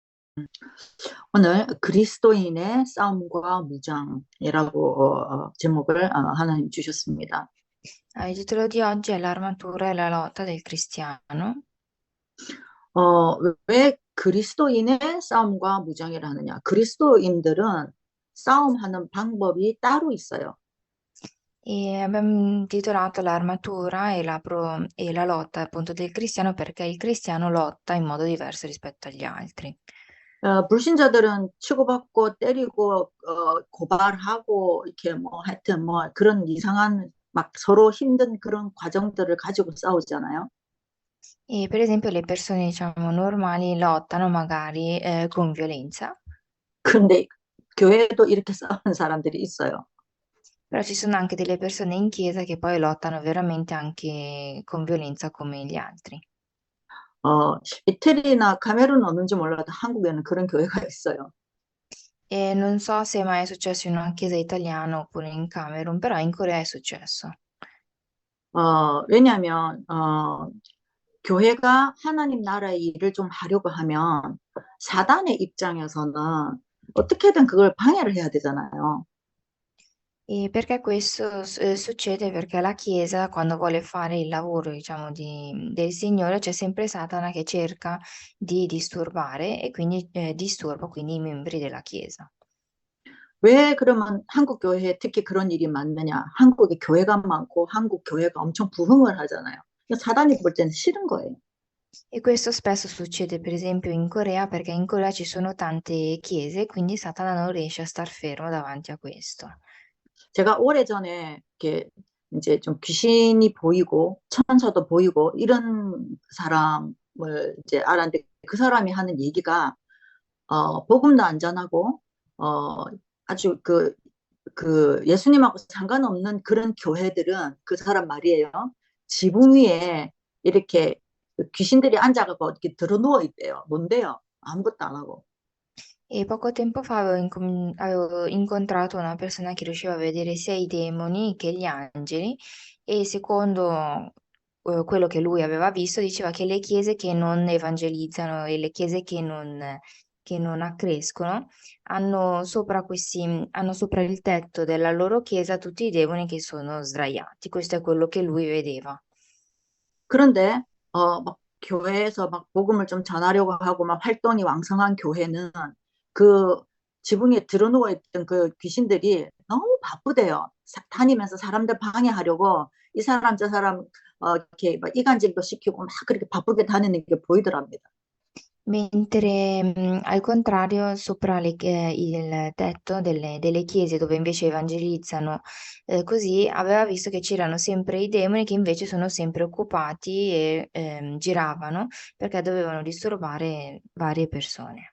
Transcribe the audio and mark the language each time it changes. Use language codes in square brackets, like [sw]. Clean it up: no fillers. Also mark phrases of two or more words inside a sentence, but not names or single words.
[ko] 오늘 그리스도인의 싸움과 무장이라고 제목을 하나님 주셨습니다. [it] Il titolo di oggi è l'armatura e la lotta del cristiano. [ko] 왜 그리스도인의 싸움과 무장이라 하느냐? 그리스도인들은 싸움하는 방법이 따로 있어요. [it] E abbiamo titolato l'armatura e la lotta appunto del cristiano perché il cristiano lotta in modo diverso rispetto agli altri. [ko] 불신자들은 치고받고 때리고 고발하고 이렇게 뭐 하여튼 뭐 그런 이상한 막 서로 힘든 그런 과정들을 가지고 싸우잖아요. [it] E per esempio le persone, diciamo, normali lottano magari con violenza, [ko] 그런데 교회에도 이렇게 싸우는 사람들이 있어요. [it] però ci sono anche delle persone in chiesa che poi lottano veramente anche con violenza come gli altri. [ko] 이태리나 카메룬 없는지 몰라도 한국에는 그런 교회가 있어요. [it] E non so se mai è successo in una chiesa italiana oppure in Camerun, però in Corea è successo. [ko] 왜냐하면 교회가 하나님 나라의 일을 좀 하려고 하면 사단의 입장에서는 어떻게든 그걸 방해를 해야 되잖아요. [it] E perché questo succede? Perché la Chiesa, quando vuole fare il lavoro, diciamo, del Signore, c'è sempre Satana che cerca di disturbare e quindi disturba quindi i membri della Chiesa. [ko] 왜 그러면 한국 교회에 특히 그런 일이 많느냐? 한국에 교회가 많고 한국 교회가 엄청 부흥을 하잖아요. 사단이 볼 때는 싫은 거예요. [it] E questo spesso succede, per esempio, in Corea, perché in Corea ci sono tante chiese, quindi Satana non riesce a star fermo davanti a questo. [ko] 제가 오래전에 이렇게 이제 좀 귀신이 보이고 천사도 보이고 이런 사람을 이제 알았는데 그 사람이 하는 얘기가 복음도 안 전하고 어 아주 그 예수님하고 상관없는 그런 교회들은 그 사람 말이에요. 지붕 위에 이렇게 귀신들이 앉아가고 이렇게 들어 누워 있대요. 뭔데요? 아무것도 안 하고. [it] E poco tempo fa avevo incontrato una persona che riusciva a vedere sia i demoni che gli angeli e secondo quello che lui aveva visto diceva che le chiese che non evangelizzano e le chiese che non accrescono hanno sopra il tetto della loro chiesa tutti i demoni che sono sdraiati. Questo è quello che lui vedeva. [ko] 그런데 막 교회에서 막 복음을 좀 전하려고 하고 막 활동이 왕성한 교회는 그 지붕에 드러누워 있던 그 귀신들이 너무 바쁘대요. 다니면서 사람들 방해하려고 이 사람 저 사람 이렇게 막 이간질도 시키고 막 그렇게 바쁘게 다니는 게 보이더랍니다. [it] Mentre al contrario, sopra il tetto delle chiese dove invece evangelizzano, così aveva visto che c'erano sempre i demoni che invece sono sempre occupati e giravano perché dovevano disturbare varie persone.